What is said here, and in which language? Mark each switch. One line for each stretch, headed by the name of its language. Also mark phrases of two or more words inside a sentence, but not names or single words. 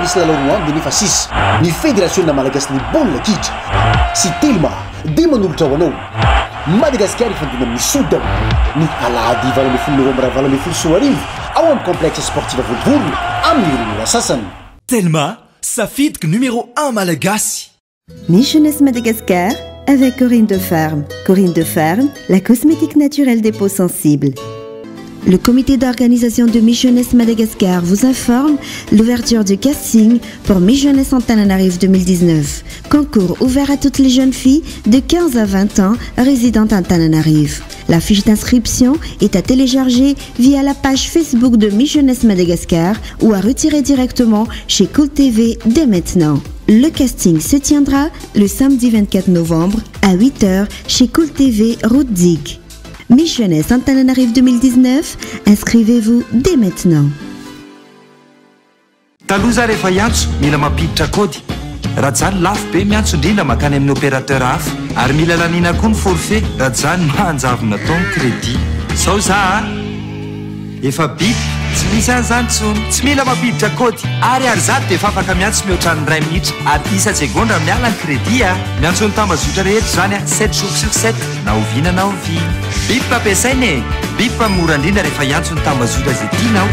Malagasy: misy lalao roa amby nefa sisa ny fédération malagasy ny baolina kitra sy telma dia manolotra ho anao Madagasikara ifandina amin'ny Soudan ny alahady 20 novambra 2024 ao amin'ny complexe sportif Volvorona amin'ny rinona sasany Telma safidiky numéro 1 malagasy.
French: Miss Jeunesse Madagascar avec Corinne de Ferme. Corinne de Ferme, la cosmétique naturelle des peaux sensibles. Le comité d'organisation de Miss Jeunesse Madagascar vous informe l'ouverture du casting pour Miss Jeunesse Antananarivo 2019. Concours ouvert à toutes les jeunes filles de 15 à 20 ans résidant à Antananarivo. La fiche d'inscription est à télécharger via la page Facebook de Miss Jeunesse Madagascar ou à retirer directement chez Cool TV dès maintenant. Le casting se tiendra le samedi 24 novembre à 8h chez Cool TV Route Zig. Miss Jeunesse Antananarivo 2019, inscrivez-vous dès maintenant.
Malagasy: Taloza rehefa hiantso mila mampiditra kody raha zany lafo be miantso indrindra makany amin'ny opérateur hafa ary mila lanina koa ny forfait raha zany mahanjavona tao ny crédit sao za efa biby tsy misy an'izany tsony tsy mila mampiditra kody ary zato dia efa afaka miantso mihoatra ny 2 minitra ary isa segondra miala ny crédit miantso ny tambazotra rehetra zany
French: 7 jours sur 7
Malagasy: na oviana na ovia biby ampiasaina e biby mora indrindra rehefa hiantso ny tambazotra zay tianao